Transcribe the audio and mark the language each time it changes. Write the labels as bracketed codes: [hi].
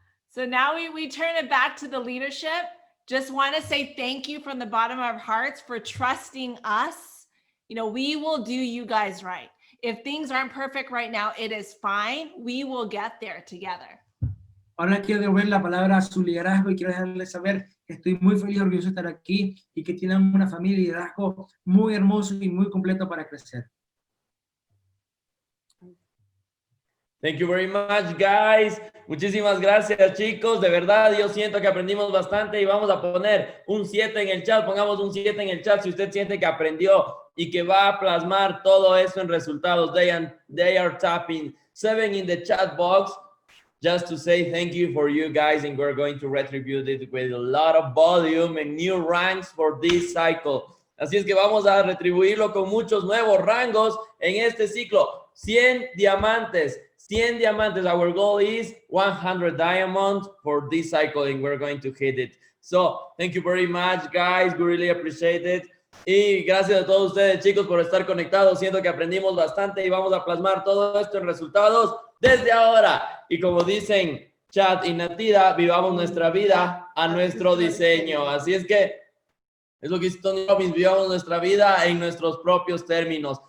[en] So now we turn it back to the leadership. Just want to say thank you from the bottom of our hearts for trusting us. You know, we will do you guys right. If things aren't perfect right now, it is fine. We will get there together. [es] Ahora quiero devolver la palabra a su liderazgo y quiero dejarles saber que estoy muy feliz y orgulloso de estar aquí y que tienen una familia y liderazgo muy hermoso y muy completo para crecer. [en] Thank you very much, guys. [es] Muchísimas gracias, chicos. De verdad, yo siento que aprendimos bastante y vamos a poner un 7 en el chat. Pongamos un 7 en el chat si usted siente que aprendió y que va a plasmar todo eso en resultados. [en] They are tapping 7 in the chat box just to say thank you for you guys, and we're going to retribute it with a lot of volume and new ranks for this cycle. [es] Así es que vamos a retribuirlo con muchos nuevos rangos en este ciclo. 100 diamantes. 100 diamantes. [en] Our goal is 100 diamonds for this cycle, and we're going to hit it. So, thank you very much, guys. We really appreciate it. [es] Y gracias a todos ustedes, chicos, por estar conectados. Siento que aprendimos bastante y vamos a plasmar todo esto en resultados desde ahora. Y como dicen Chad y Nattida, vivamos nuestra vida a nuestro diseño. Así es que es lo que dice Tony Robbins, vivamos nuestra vida en nuestros propios términos.